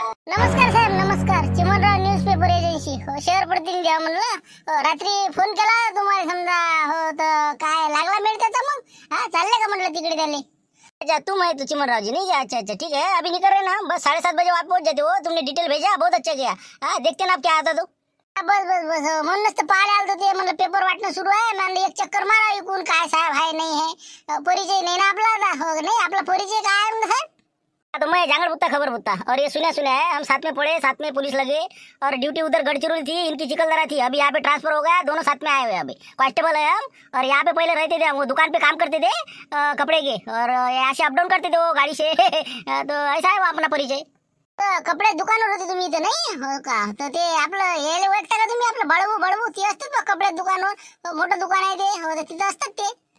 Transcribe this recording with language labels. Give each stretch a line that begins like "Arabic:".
Marathi: नमस्कार साहेब नमस्कार Chimanrao newspaper agency शहर प्रतिनिधी म्हणलं रात्री फोन केला तुम्हाला समजा हो तर काय लागला मेळ त्याचा मग चालले का म्हणलं तिकडे त्याले
Hindi: अच्छा तुम है तो चिमनराव जी नहीं अच्छा ठीक है अभी निकल रहे ना बस 7:30 बजे आप पहुंच जाते हो तुमने डिटेल भेजा बहुत अच्छा किया देखते ना आप क्या
Marathi: आता तो बस म्हणूनच तर पाहायला आलतो ते म्हणलं पेपर वाटणं सुरू आहे म्हणलं एक चक्कर मारा इकून काय साहेब आहे नाही आहे परिचय नाही ना आपला हो नाही आपला परिचय काय आहे म्हणलं साहेब
Hindi: तो मैं जांगड़ बुत्ता खबर बुत्ता और ये सुना है हम साथ में पढ़े, साथ में पुलिस लगे और ड्यूटी उधर गढ़चिरौली थी, इनकी चिकलदरा थी। अभी यहाँ पे ट्रांसफर हो गया, दोनों साथ में आए हुए हैं। अभी कांस्टेबल है हम और यहाँ पे पहले रहते थे हम, वो दुकान पे काम करते थे कपड़े के और यहाँ से अपडाऊन करते थे वो गाड़ी से तो ऐसा है वो अपना परिचय।
Marathi: कपडे दुकानावर होते तुम्ही इथे नाही हो का? तर ते आपलं यायला ओळखता का तुम्ही? आपलं बळवू ते असतात बघ कपडे दुकानावर, मोठं दुकान आहे ते, हो तिथं असतात ते।